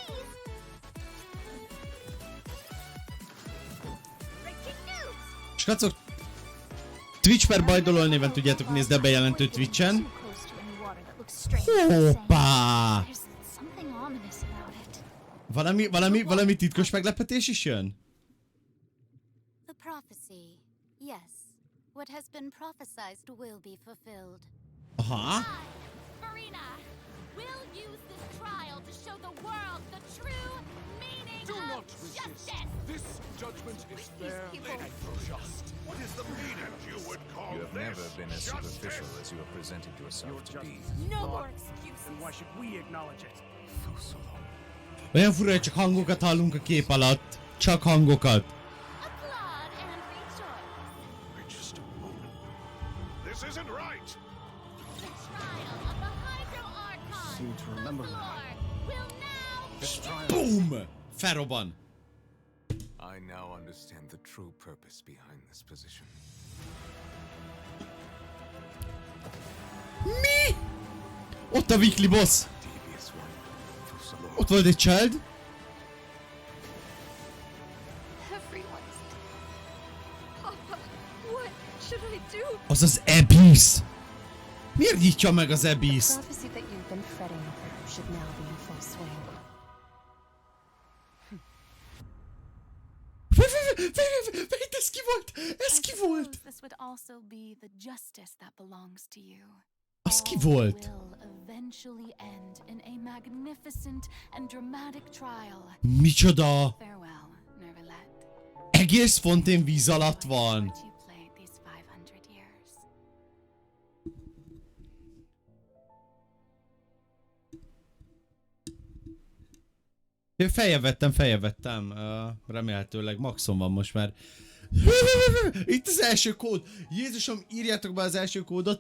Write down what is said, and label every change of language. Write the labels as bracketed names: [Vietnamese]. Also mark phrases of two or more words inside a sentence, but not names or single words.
[Hungarian] Skacok, Twitch per Bajdolol néven tudjátok nézni a bejelentő Twitchen. Hoppá! Valami titkos meglepetés is jön? [English] The prophecy. Yes. What has been prophesized will be fulfilled. Aha. I, Farina, will use this trial to show the world the true meaning of justice. This judgment is fair and just. What is the meaning you would call You have this? never been as superficial as you have presented yourself to be. No more excuses. Why should we acknowledge it? [Hungarian] Olyan fura, hogy csak hangokat hallunk a kép alatt. Csak hangokat. [English] Applaud and rejoice. Wait just a moment. This isn't right. The trial of the Hydro Archon. Seem to remember the that. Lord will now This trial. [Hungarian] Boom! Felrobban. [English] I now understand the true purpose behind this position. [Hungarian] Mi? Ott a [English] weekly boss. Devious one. [Hungarian] Ott volt egy child. [English] Everyone's Papa, what should I do? [Hungarian] Az az Abyss. Miért nyitja meg az Abyss? [English] The prophecy that you've been fretting over should now be in full swing. Wait, [Hungarian] ez ki volt? Ez ki volt? [English] This would also be the justice that belongs to you. [Hungarian] Az ki volt? [English] Will eventually end in a magnificent and dramatic trial. [Hungarian] Micsoda? [English] Farewell, Nervilette. [Hungarian] Egész fontén víz alatt van. [English] What you played these 500 years. [Hungarian] Feljebb vettem. Remélhetőleg maxon van most már. Itt az első kód. Jézusom, írjátok be az első kódot.